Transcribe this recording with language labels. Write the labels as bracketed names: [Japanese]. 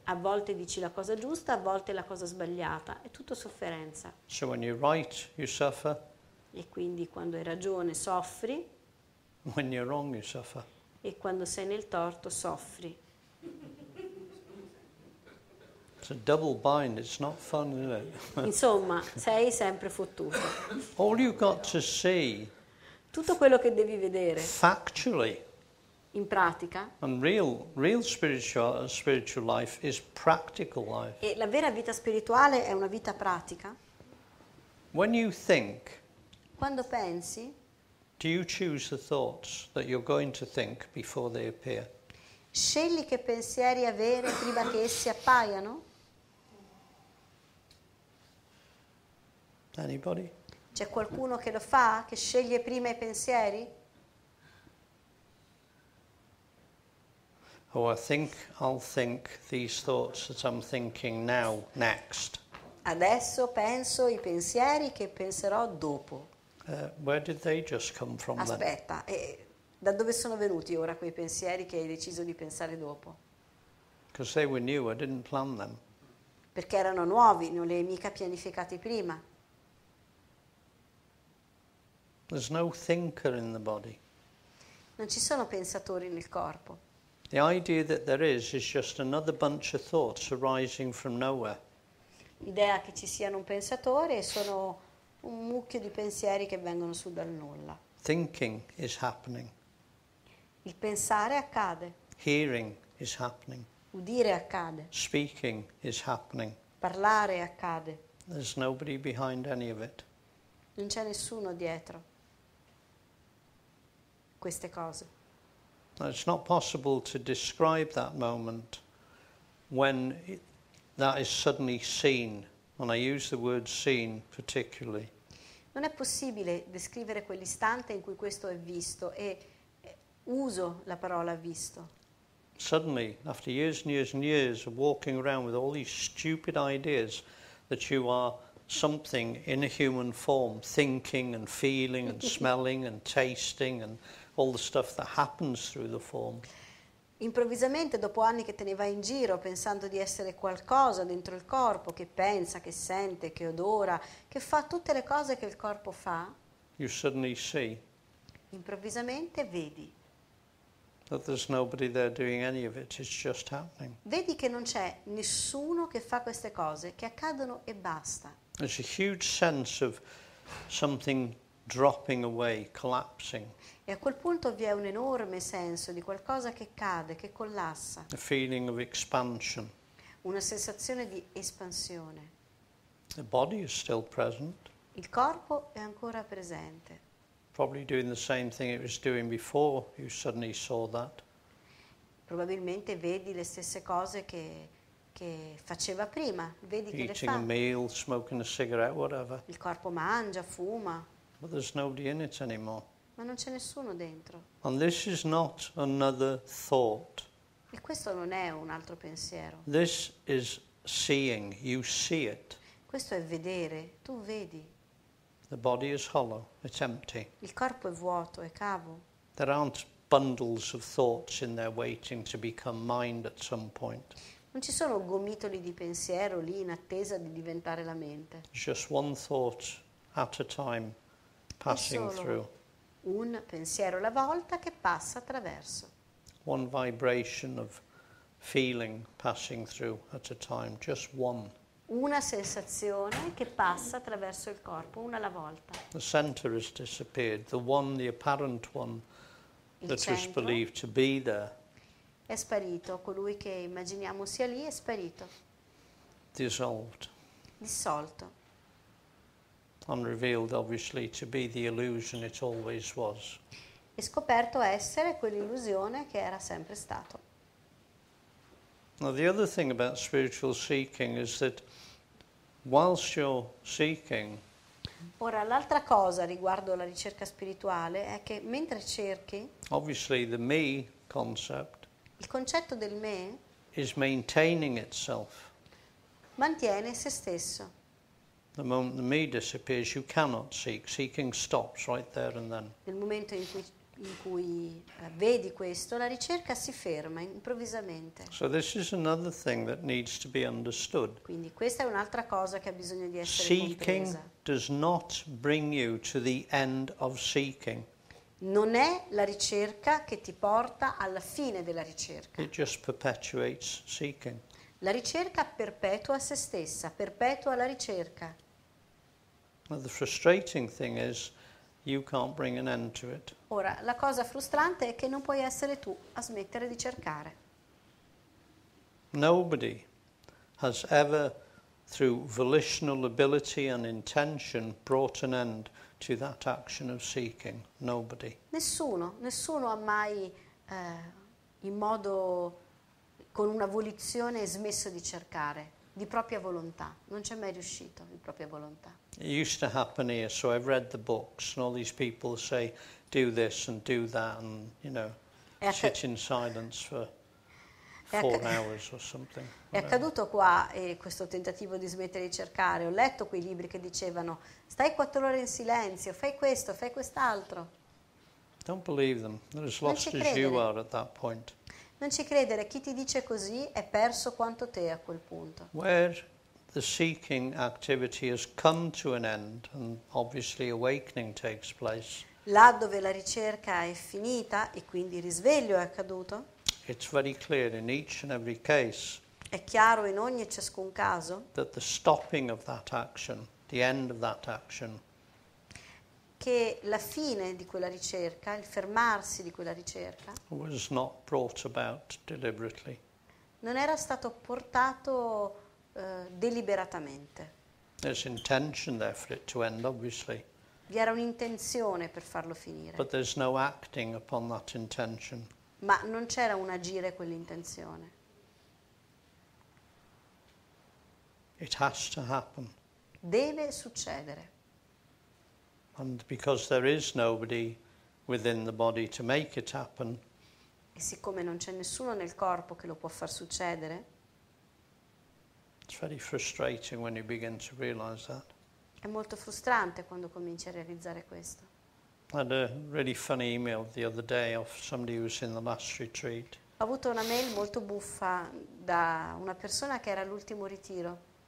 [Italian] a volte dici la cosa giusta, a volte la cosa sbagliata, è tutto sofferenza. [English] So when you're right, you suffer. [Italian] E quindi quando hai ragione soffri [English] When you're wrong, you suffer. [Italian] e quando sei nel torto soffri. [English] It's a double bind, it's not fun, is it? [Italian] Insomma, sei sempre fottuto. [English] All you've got to see [Italian] Tutto quello che devi vedere [English] factually, [Italian] in pratica, [English] and real spiritual life is practical life. [Italian] e la vera vita spirituale è una vita pratica. [English] When you think, [Italian] Quando pensi, [English] do you choose the thoughts that you're going to think before they appear? [Italian] scegli che pensieri avere prima che essi appaiano? [English] Anybody? [Italian] C'è qualcuno che lo fa, che sceglie prima i pensieri? [English] Oh, I'll think these thoughts that I'm thinking now, next. [Italian] Adesso penso i pensieri che penserò dopo. [English] Where did they just come from then? [Italian] Aspetta, e da dove sono venuti ora quei pensieri che hai deciso di pensare dopo? [English] Because they were new, I didn't plan them. [Italian] Perché erano nuovi, non li hai mica pianificati prima. [English] There's no thinker in the body. [Italian] Non ci sono pensatori nel corpo. [English] The idea that there is just another bunch of thoughts arising from nowhere. [Italian] L'idea che ci siano un pensatore sono un mucchio di pensieri che vengono su dal nulla. [English] Thinking is happening. [Italian] Il pensare accade, [English] Hearing is happening. [Italian] udire accade, [English] Speaking is happening. [Italian] parlare accade. [English] There's nobody behind any of it. [Italian] Non c'è nessuno dietro queste cose. [English] Now, it's not possible to describe that moment when that is suddenly seen, and I use the word seen particularly. [Italian] Non è possibile descrivere quell'istante in cui questo è visto e uso la parola visto. [English] Suddenly, after years and years and years of walking around with all these stupid ideas that you are something in a human form, thinking and feeling and smelling and tasting and all the stuff that happens through the form. [Italian] Improvvisamente, dopo anni che te ne vai in giro pensando di essere qualcosa dentro il corpo, che pensa, che sente, che odora, che fa tutte le cose che il corpo fa, [English] You suddenly see [Italian] improvvisamente vedi. [English] that there's nobody there doing any of it, it's just happening. [Italian] Vedi che non c'è nessuno che fa queste cose, che accadono e basta. [English] There's a huge sense of something dropping away, collapsing, [Italian] E a quel punto vi è un enorme senso di qualcosa che cade, che collassa, [English] a feeling of expansion. [Italian] una sensazione di espansione. [English] The body is still present, [Italian] Il corpo è ancora presente, [English] probably doing the same thing it was doing before you suddenly saw that. [Italian] probabilmente vedi le stesse cose che faceva prima, vedi che le [English] Eating a [Italian] fa. [English] meal, smoking a cigarette, whatever. [Italian] Il corpo mangia, fuma, [English] But there's nobody in it anymore. [Italian] ma non c'è nessuno dentro. [English] And this is not another thought. [Italian] E questo non è un altro pensiero. [English] This is seeing. You see it. [Italian] Questo è vedere, tu vedi. [English] The body is hollow. It's empty. [Italian] Il corpo è vuoto, è cavo. [English] There aren't bundles of thoughts in there waiting to become mind at some point. [Italian] Non ci sono gomitoli di pensiero lì in attesa di diventare la mente. [English] It's just one thought at a time passing [Italian] È solo [English] through. [Italian] un pensiero alla volta che passa attraverso. [English] One vibration of feeling passing through at a time. Just one. [Italian] Una sensazione che passa attraverso il corpo, una alla volta. [English] The center has disappeared. The one, the apparent one [Italian] Il [English] that was [Italian] centro [English] believed to be there, [Italian] è sparito, colui che immaginiamo sia lì è sparito, [English] dissolved. [Italian] dissolto. [English] And revealed obviously to be the illusion it always was. [Italian] E scoperto essere quell'illusione che era sempre stato. [English] Now the other thing about spiritual seeking is that whilst you're seeking, [Italian] Ora, l'altra cosa riguardo la ricerca spirituale è che mentre cerchi, [English] obviously the me concept [Italian] il concetto del me [English] is maintaining itself. [Italian] mantiene se stesso. [English] The moment the me disappears, you cannot seek. Seeking stops right there and then. [Italian] Nel momento in cui in cui vedi questo, la ricerca si ferma improvvisamente. [English] So this is another thing that needs to be understood. [Italian] Quindi questa è un'altra cosa che ha bisogno di essere [English] Seeking [Italian] compresa. [English] does not bring you to the end of seeking. [Italian] Non è la ricerca che ti porta alla fine della ricerca. [English] It just perpetuates seeking. [Italian] La ricerca perpetua se stessa, perpetua la ricerca. [English] Well, the frustrating thing is you can't bring an end to it. [Italian] Ora, la cosa frustrante è che non puoi essere tu a smettere di cercare. [English] Nobody has ever, through volitional ability and intention, brought an end to that action of seeking. Nobody. [Italian] Nessuno ha mai in modo, con una volizione, smesso di cercare, di propria volontà. Non c'è mai riuscito di propria volontà. [English] It used to happen here, so I've read the books, and all these people say, do this and do that, and, you know, sit in silence for 4 hours or something. [Italian] È accaduto qua questo tentativo di smettere di cercare. Ho letto quei libri che dicevano stai 4 ore in silenzio, fai questo, fai quest'altro. [English] Don't believe them. They're as [Italian] Non [English] lost [Italian] ci [English] as you [Italian] credere. [English] are at that point. [Italian] Non ci credere, chi ti dice così è perso quanto te a quel punto. [English] Where the seeking activity has come to an end, and obviously awakening takes place, [Italian] Là dove la ricerca è finita e quindi il risveglio è accaduto, [English] it's very clear in each and every case [Italian] è chiaro in ogni e ciascun caso [English] that the stopping of that action, the end of that action, [Italian] che la fine di quella ricerca, il fermarsi di quella ricerca, [English] was not brought about deliberately. [Italian] non era stato portato deliberatamente. [English] There's intention there for it to end, obviously, [Italian] Vi era un'intenzione per farlo finire, [English] but there's no acting upon that intention. [Italian] ma non c'era un agire quell'intenzione. [English] It has to happen. [Italian] Deve succedere. [English] And because there is nobody within the body to make it happen, [Italian] E siccome non c'è nessuno nel corpo che lo può far succedere, [English] it's very frustrating when you begin to realize that. [Italian] è molto frustrante quando cominci a realizzare questo. [English] I had a really funny email the other day of somebody who was in the last retreat. [Italian] Ho avuto una mail molto buffa da una persona che era all'ultimo ritiro.